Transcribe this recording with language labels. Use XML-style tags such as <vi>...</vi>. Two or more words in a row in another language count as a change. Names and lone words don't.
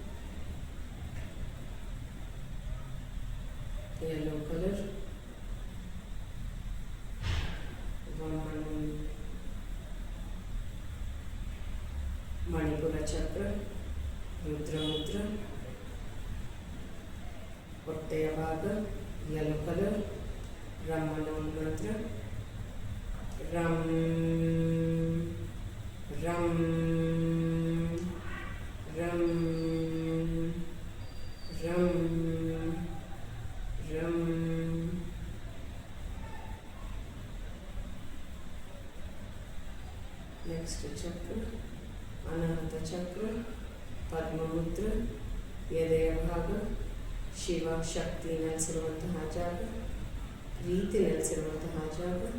<en>yellow color, Manipura chakra, Rudra Mudra,</en> <kn>ಹೊಟ್ಟೆಯ ಭಾಗ,</kn> <en>yellow color, Ramana mantra, Ram Ram Ram Ram Ram. Next chakra, Anahata chakra, Padma mudra,</en> <kn>ಎದೆಯ ಭಾಗ, ಶಿವ ಶಕ್ತಿ ನೆಲೆಸಿರುವಂತಹ ಜಾಗ, ಪ್ರೀತಿ ನೆಲೆಸಿರುವಂತಹ ಜಾಗ.</kn>